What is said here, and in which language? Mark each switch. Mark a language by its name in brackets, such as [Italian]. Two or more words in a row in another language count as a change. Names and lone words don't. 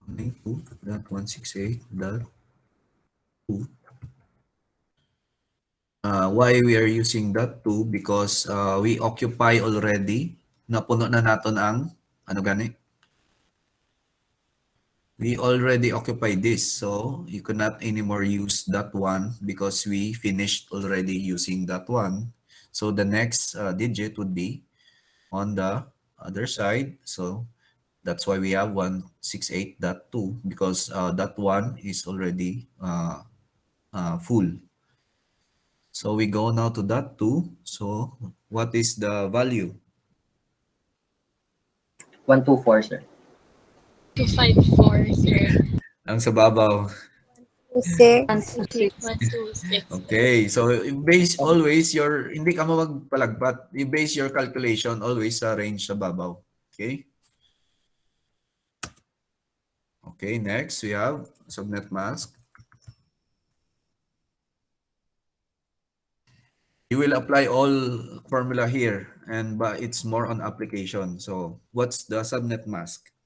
[English] 192.168.2. Why we are using that too? Because we occupy already. [Cebuano] Napuno na naton ang ano gani? [English] We already occupy this, so you cannot anymore use that one because we finished already using that one. So the next digit would be on the other side. So that's why we have 168.2 because that one is already full. So we go now to that 2. So what is the value? 124, sir. 254, sir. [Cebuano] Ang sa babaw. [English] 1, 2, 1, 6. 2, 6, sir. Okay, so you base always your, [Cebuano] hindi ka mo magpalagpat. [English] You base your calculation always sa range [Cebuano] sa babaw. [English] Okay? Okay, next we have subnet mask. You will apply all formula here, and but it's more on application. So what's the subnet mask?